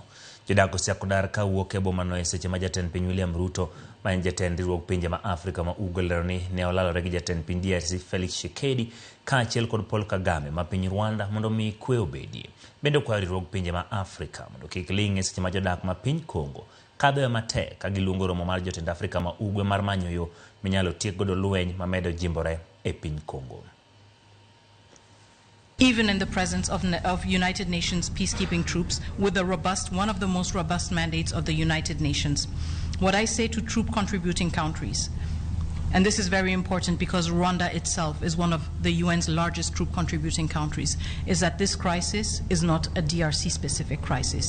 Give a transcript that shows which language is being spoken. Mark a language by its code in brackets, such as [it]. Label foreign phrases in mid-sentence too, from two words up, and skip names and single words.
[luo] Jodak osiako dar ka wuok e bomano e seche ma jatend piny William Ruto ma en jatend riwruok pinje ma Afrika ma ugwe lero ni ne olalore gi jatend piny DRC Felix Tshisekedi kaachiel kod Paul Kagame ma piny Rwanda mondo mi kwe obedie. Bende kwayo riwruok pinje ma Afrika mondo kik ling' e seche ma jodak ma piny Congo kadho matek ka giluongo romo mar jotend Afrika ma ugwe mar manyo yo minyalo tiek godo lweny ma medo jimbore e piny Congo. [en] Even in the presence of United Nations peacekeeping troops with one of the most robust mandates of the United Nations. What I say to troop contributing countries, and this is very important because Rwanda itself is one of the UN's largest troop contributing countries, is that this crisis is not a DRC specific crisis.